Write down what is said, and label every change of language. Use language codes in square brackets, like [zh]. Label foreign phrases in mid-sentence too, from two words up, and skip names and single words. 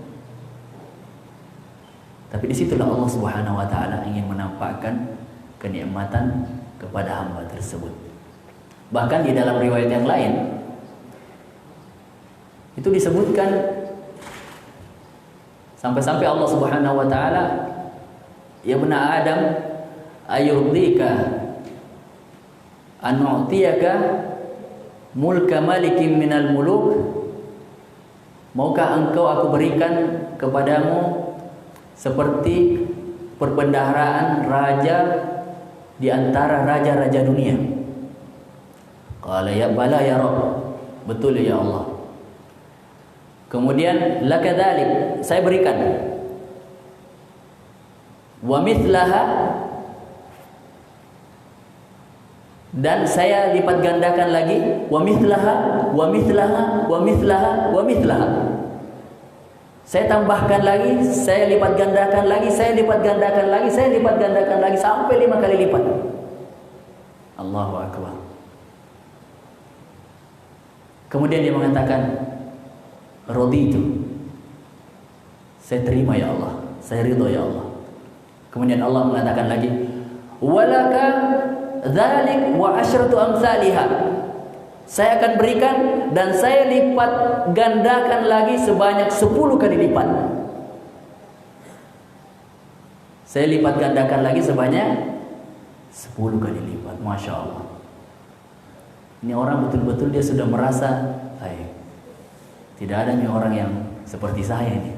[id] Tapi disitulah Allah [ar] سبحانه وتعالى [id] ingin menampakkan kenikmatan kepada hamba tersebut. Bahkan di dalam riwayat yang lain itu disebutkan sampai-sampai Allah [ar] سبحانه وتعالى, "يا بني آدم أيرضيك أن أعطيك ملك ملك من الملوك?" [id] Maukah engkau aku berikan kepadamu seperti perbendaharaan raja di antara raja-raja dunia? [ar] قال يا بلى يا رب, [id] betul ya Allah. Kemudian [ar] لك ذلك, [id] saya berikan. [ar] ومثلها, [id] dan saya lipat gandakan lagi, [ar] ومثلها ومثلها ومثلها ومثلها. [id] Saya tambahkan lagi, saya lipat gandakan lagi, saya lipat gandakan lagi, saya lipat gandakan lagi sampai 5 kali lipat. [ar] الله أكبر. [id] Kemudian dia mengatakan, "Raditu." Saya terima ya Allah, saya ridho ya Allah. Kemudian Allah mengatakan lagi, [ar] "ولك ذلك وعشرة أمثاله." [id] Saya akan berikan dan saya lipat gandakan lagi sebanyak 10 kali lipat. Saya lipat gandakan lagi sebanyak 10 kali lipat. [ar] ما شاء الله. [id] Ini orang betul-betul dia sudah merasa, tidak ada nih orang yang seperti saya ini.